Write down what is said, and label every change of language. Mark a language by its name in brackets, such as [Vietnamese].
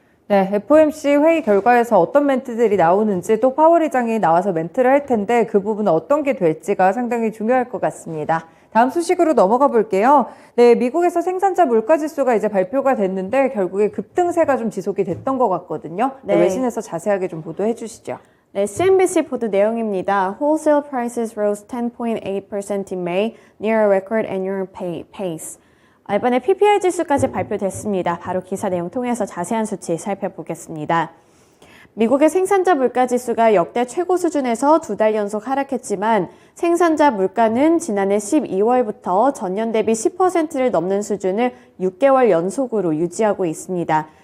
[Korean] 네, FOMC 회의 결과에서 어떤 멘트들이 나오는지 또 파월 의장이 나와서 멘트를 할 텐데 그 부분은 어떤 게 될지가 상당히 중요할 것 같습니다. 다음 소식으로 넘어가 볼게요. 네, 미국에서 생산자 물가지수가 이제 발표가 됐는데 결국에 급등세가 좀 지속이 됐던 것 같거든요. 네, 외신에서 자세하게 좀 보도해 주시죠. 네, CNBC 보도 내용입니다. [English] Wholesale prices rose 10.8% in May, near a record annual pace. [Korean] 이번에 PPI 지수까지 발표됐습니다. 바로 기사 내용 통해서 자세한 수치 살펴보겠습니다. 미국의 생산자 물가지수가 역대 최고 수준에서 2달 연속 하락했지만 생산자 물가는 지난해 12월부터 전년 대비 10%를 넘는 수준을 6개월 연속으로 유지하고 있습니다.